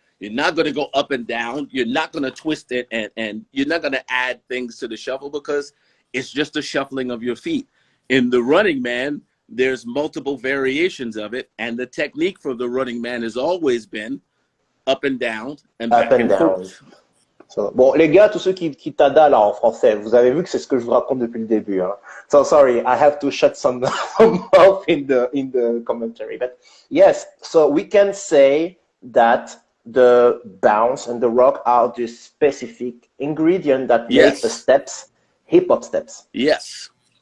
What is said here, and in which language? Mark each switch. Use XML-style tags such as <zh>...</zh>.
<en>You're not going to go up and down. You're not going to twist it and you're not going to add things to the shuffle because it's just a shuffling of your feet. In the running man, there's multiple variations of it. And the technique for the running man has always been up and down and up back and and down. forth.</en> <fr>Bon, les gars, tous ceux qui tada là en français, vous avez vu que c'est ce que je vous raconte depuis le début. Hein.</fr> <en>So sorry, I have to shut some mouth in the commentary. But yes, so we can say that the bounce and the rock are the specific ingredient that make the Yes. steps hip hop steps. Yes.</en>